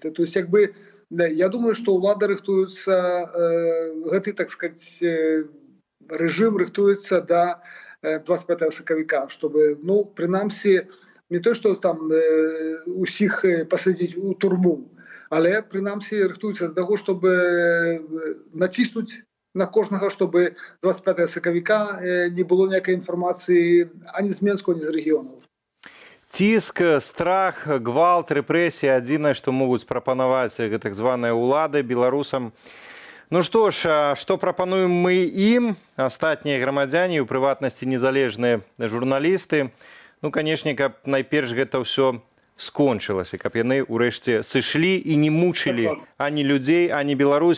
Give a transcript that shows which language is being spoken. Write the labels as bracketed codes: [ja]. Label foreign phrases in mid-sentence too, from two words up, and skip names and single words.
[uk] Тобто, якби я думаю, що влада рихтується, гэты, [ru] так сказать, [uk] режим рихтується до 25 сакавіка, чтобы, принамсі, не то, що там усіх посадити у турму, але принамсі рихтуються до того, щоб натиснути на кожного, щоб 25 сакавіка не було ніякої інформації ані з Менську, ані з регіонів. [be] Ціск, страх, гвалт, рэпрэсіі адзінае, што могуць прапанаваць так званыя ўлады беларусам. Ну што ж, што прапануем мы ім, астатнія грамадзяне, у прыватнасці незалежныя журналісты? Ну, канешне, каб найперш гэта ўсё скончылася, каб яны ўрэшце сышлі і не мучылі ані людзей, ані Беларусь.